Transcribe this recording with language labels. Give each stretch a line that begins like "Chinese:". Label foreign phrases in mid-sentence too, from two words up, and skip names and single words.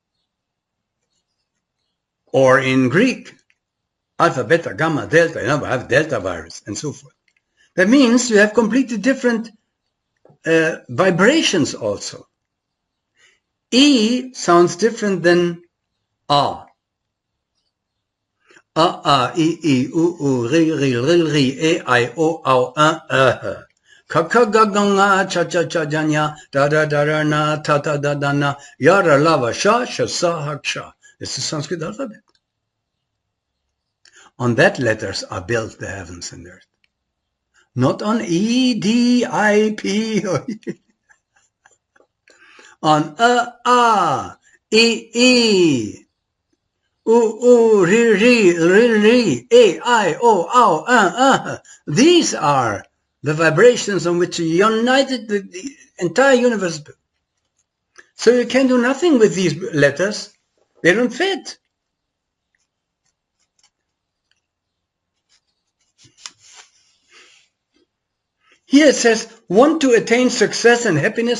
English: Or in Greek, alpha, beta, gamma, delta, you know, we have delta virus and so forth. That means you have completely different vibrations also. E sounds different than A.
Sanskrit: A, I, U, Ri, E, I, O, Au, Kakagaganga, cha cha cha janya, da da da da na, ta ta da da na, yara lava sha, sha sa ha sha.
English: It's the Sanskrit alphabet. On that letters are built the heavens and earth. Not on E, D, I, P. On A, E, U, Ri, E, I, O, Au, These are the vibrations on which united the entire universe. So you can do nothing with these letters. They don't fit. Here it says, want to attain success and happiness.